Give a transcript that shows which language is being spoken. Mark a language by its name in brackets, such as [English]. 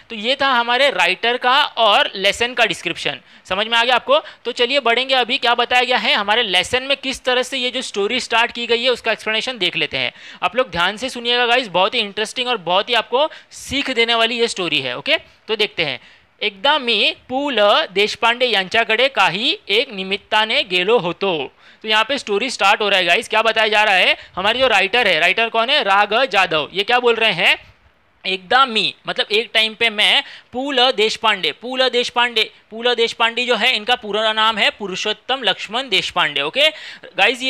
[Hindi] तो ये था हमारे राइटर का और लेसन का डिस्क्रिप्शन, समझ में आ गया आपको। तो चलिए बढ़ेंगे, अभी क्या बताया गया है हमारे लेसन में, किस तरह से ये जो स्टोरी स्टार्ट की गई है उसका एक्सप्लेनेशन देख लेते हैं। आप लोग ध्यान से सुनिएगा गाइस, बहुत ही इंटरेस्टिंग और बहुत ही आपको सीख देने वाली ये स्टोरी है, ओके। [Marathi] तो देखते हैं, एकदा मी पु ल देशपांडे यांच्याकडे काही एक निमित्ताने गेलो होतो। [Hindi] तो यहाँ पे स्टोरी स्टार्ट हो रहा है गाइस, क्या बताया जा रहा है, हमारे जो राइटर है, राइटर कौन है, राघ जाधव, ये क्या बोल रहे हैं, एकदा मी मतलब एक टाइम पे मैं पु ल देशपांडे, पु ल देशपांडे जो है इनका पूरा नाम है पुरुषोत्तम लक्ष्मण देशपांडे, ओके गाइज।